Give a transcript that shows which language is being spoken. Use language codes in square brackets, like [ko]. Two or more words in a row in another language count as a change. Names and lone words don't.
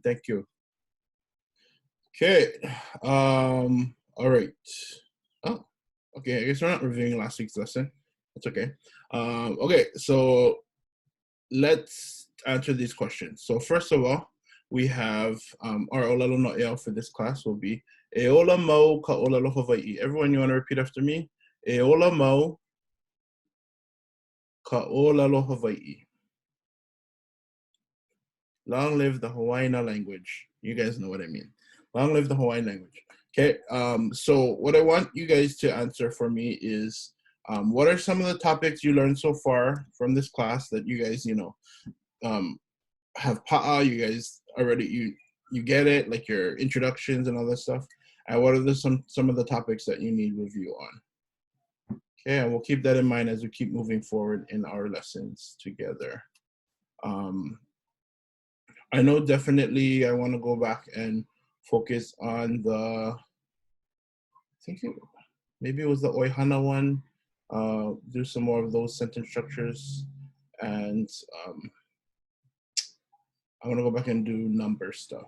[en] Thank you. Okay. All right. Oh, okay. I guess we're not reviewing last week's lesson. That's okay. Okay, so let's answer these questions. So first of all, we have our [haw] ʻŌLELO no ʻEAU [en] for this class will be [haw] E ola mau ka ʻŌLELO Hawaiʻi. [en] Everyone, you want to repeat after me? [haw] E ola mau ka ʻŌLELO Hawaiʻi. [en] Long live the Hawaiian language. You guys know what I mean. Long live the Hawaiian language. Okay, so what I want you guys to answer for me is what are some of the topics you learned so far from this class that you guys, have paʻa, you guys already, you get it, like your introductions and all that stuff. And what are some of the topics that you need review on? Okay, and we'll keep that in mind as we keep moving forward in our lessons together. I know definitely I want to go back and focus on the, maybe it was the Oihana one, do some more of those sentence structures, and I want to go back and do number stuff.